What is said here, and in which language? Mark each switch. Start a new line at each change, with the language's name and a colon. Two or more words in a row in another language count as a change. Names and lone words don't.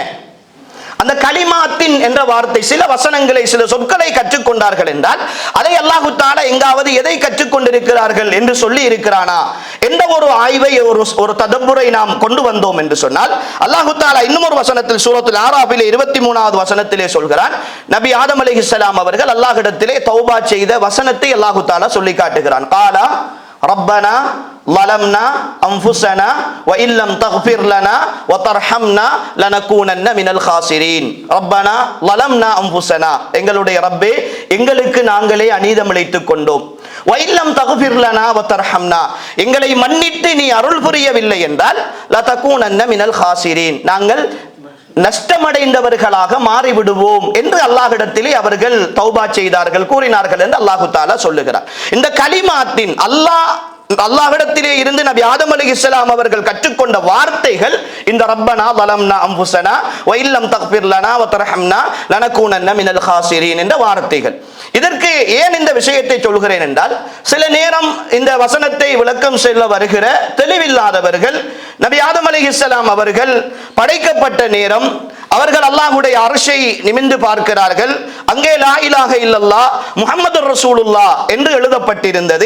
Tamil: அந்த கலிமாத்தின் என்ற வார்த்தை, சில வசனங்களை, சில சொற்களை கற்றுக்கொண்டார்கள் என்றால் அதை
Arabic: الله تعالى
Tamil: எங்காவது எதை கற்றுக்கொண்டிருக்கிறார்கள் என்று சொல்லி இருக்கிறானா என்ற ஒரு ஆய்வை, ஒரு ததப்புரை நாம் கொண்டு வந்தோம் என்று சொன்னால்
Arabic: الله تعالى
Tamil: இன்னும் ஒரு வசனத்தில் சூரத்துல் ஆராஃபிலே 23வது வசனத்திலே சொல்கிறான், நபி ஆதம் அலைஹிஸ்ஸலாம் அவர்கள் அல்லாஹ்விடத்திலே தௌபா செய்த வசனத்தை
Arabic: الله تعالى
Tamil: சொல்லி காட்டுகிறான்.
Arabic: قالا ربنا ظلمنا انفسنا وان لم تغفر لنا وترحمنا لنكونن من الخاسرين. ربنا ظلمنا انفسنا,
Tamil: எங்களுடைய ரப்பே எங்களுக்கு நாங்களே அநீதம் இழைத்துக் கொண்டோம்.
Arabic: وان لم تغفر لنا وترحمنا,
Tamil: எங்களை மன்னித்து நீ அருள் புரியவில்லை என்றால்
Arabic: لتكونن من الخاسرين,
Tamil: நாங்கள் நஷ்டமடைந்தவர்களாக மாறிவிடுவோம் என்று அல்லாஹ்விடத்திலே அவர்கள் தௌபா செய்தார்கள், கூறினார்கள் என்று
Arabic: الله تعالى
Tamil: சொல்லுகிறார். இந்த கலிமாத்தின் அல்லாஹ்விடத்திலே இருந்து நபி ஆதம் அலைஹிஸ்ஸலாம் அவர்கள் கற்றுக்கொண்ட வார்த்தைகள் இந்த
Arabic: ربنا ظلمنا انفسنا وان لم تغفر لنا وترحمنا لنكونن من الخاسرين
Tamil: என்ற வார்த்தைகள். இதற்கு ஏன் இந்த விஷயத்தை சொல்கிறேன் என்றால், சில நேரம் இந்த வசனத்தை விளக்கம் சொல்ல வருகிற தெளிவில்லாதவர்கள் நபி ஆதம் அலைஹிஸ்ஸலாம் அவர்கள் படைக்கப்பட்ட நேரம் அவர்கள் அல்லாஹ்வுடைய அர்ஷை நிமிர்ந்து பார்க்கிறார்கள். அங்கே
Arabic: لا إله إلا الله محمد رسول الله
Tamil: என்று எழுதப்பட்டிருந்தது.